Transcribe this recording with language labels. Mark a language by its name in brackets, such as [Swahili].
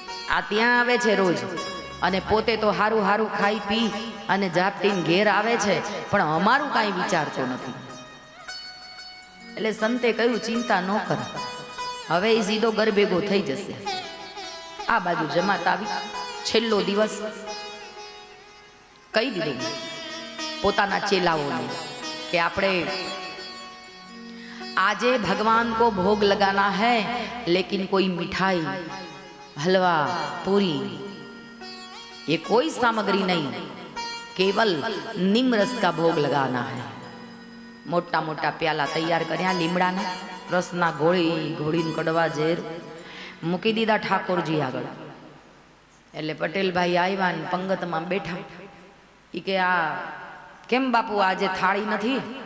[Gujarati] આ ત્યાં આવે છે રોજ અને પોતે તો હારું હારું ખાઈ પી અને જાપટીને ઘેર આવે છે, પણ અમારું કાંઈ વિચારતો નથી. એટલે સંતે કહ્યું, ચિંતા ન કર, હવે એ સીધો ઘર ભેગો થઈ જશે. આ બાજુ જમાત આવી. છેલ્લો દિવસ કહી દીધું પોતાના ચેલાઓને [Hindi] कि आपने आजे भगवान को भोग लगाना है, लेकिन कोई मिठाई, हलवा, पूरी, ये कोई सामग्री नहीं, केवल नीम रस का भोग लगाना है. [Gujarati] मोटा मोटा प्याला तैयार कर्या લીમડાના રસના, ઘોળીને કડવા ઝેર મૂકી દીધા ઠાકોરજી આગળ. એટલે પટેલભાઈ આવ્યા ને પંગતમાં બેઠા. ઈ કે આ કેમ બાપુ આજે થાળી નથી?